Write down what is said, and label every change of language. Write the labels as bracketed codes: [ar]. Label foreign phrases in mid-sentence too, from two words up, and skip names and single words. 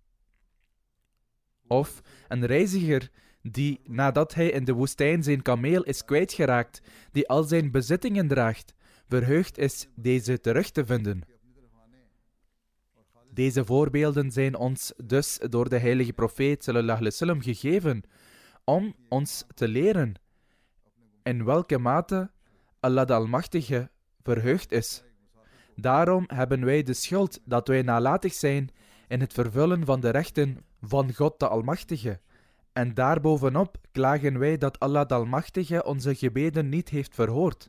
[nl] Of een reiziger die, nadat hij in de woestijn zijn kameel is kwijtgeraakt, die al zijn bezittingen draagt, verheugd is deze terug te vinden. Deze voorbeelden zijn ons dus door de heilige profeet [ar] صلى الله عليه وسلم [nl] gegeven om ons te leren in welke mate Allah de Almachtige verheugd is. Daarom hebben wij de schuld dat wij nalatig zijn in het vervullen van de rechten van God de Almachtige. En daarbovenop klagen wij dat Allah de Almachtige onze gebeden niet heeft verhoord.